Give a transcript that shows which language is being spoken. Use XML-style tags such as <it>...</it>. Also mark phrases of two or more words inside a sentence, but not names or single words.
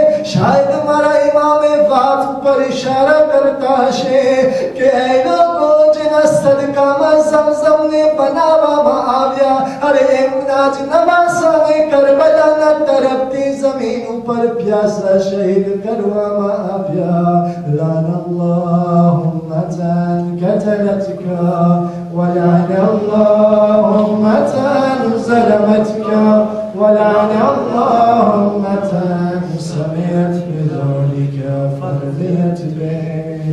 <gu>શાયદ મારા ઇમામે વાત ઉપર ઇશારા કરતા હશે કે એ લોકો જેના સદકામાં ઝમઝમને બનાવવામાં આવ્યા, અરે એમના જ નવાસાને કરબલાના તરફથી જમીન ઉપર પ્યાસા શહીદ કરવામાં આવ્યા.</gu> <ar>لعن الله أمة قتلتك ولعن الله أمة ظلمتك ولعن الله أمة سمعت بذلك فرضيت به</ar>